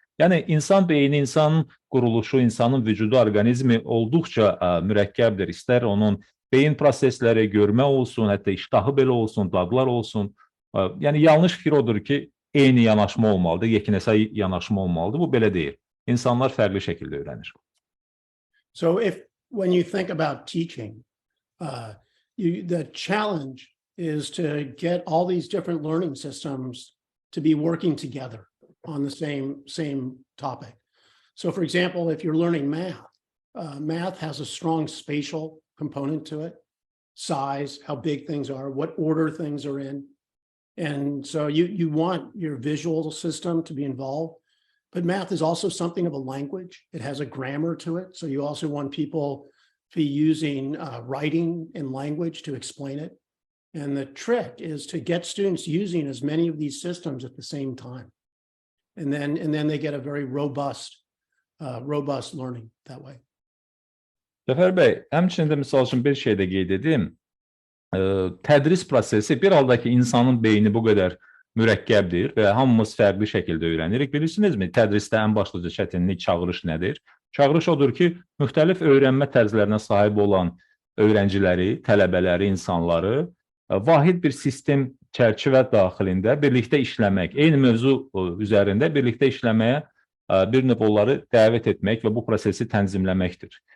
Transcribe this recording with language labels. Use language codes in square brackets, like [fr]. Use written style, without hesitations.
[az] Yəni insan beyni, insanın quruluşu, insanın vücudu, orqanizmi olduqca mürəkkəbdir. İstər onun beyin prosesləri, görmə olsun, hətta iştahı belə olsun, dadlar olsun. Yəni yanlış fikir odur ki, eyni yanaşma olmalıdır, yeknəsəy yanaşma olmalıdır. Bu belə deyil. İnsanlar fərqli şəkildə öyrənir. [en] So when you think about teaching, the challenge is to get all these different learning systems to be working together on the same topic. So for example, if you're learning math, math has a strong spatial component to it, size, how big things are, what order things are in. And so you want your visual system to be involved, but math is also something of a language. It has a grammar to it. So you also want people to be using writing and language to explain it. And the trick is to get students using as many of these systems at the same time. And then they get a very robust learning that way. [az] Cəfər bəy, həmçinin də misal üçün bir şey də qeyd edim. Tədris prosesi bir halda ki, insanın beyni bu qədər mürəkkəbdir və hamımız fərqli şəkildə öyrənirik. Bilirsinizmi, tədrisdə ən başlıca çətinlik çağırış nədir? Çağırış odur ki, müxtəlif öyrənmə tərzlərinə sahib olan öğrenciləri, tələbələri, insanları vahid bir sistem çərçivə daxilində birlikdə işləmək, eyni mövzu üzərində birlikdə işləməyə bir növ onları dəvət etmək və bu prosesi tənzimləməkdir.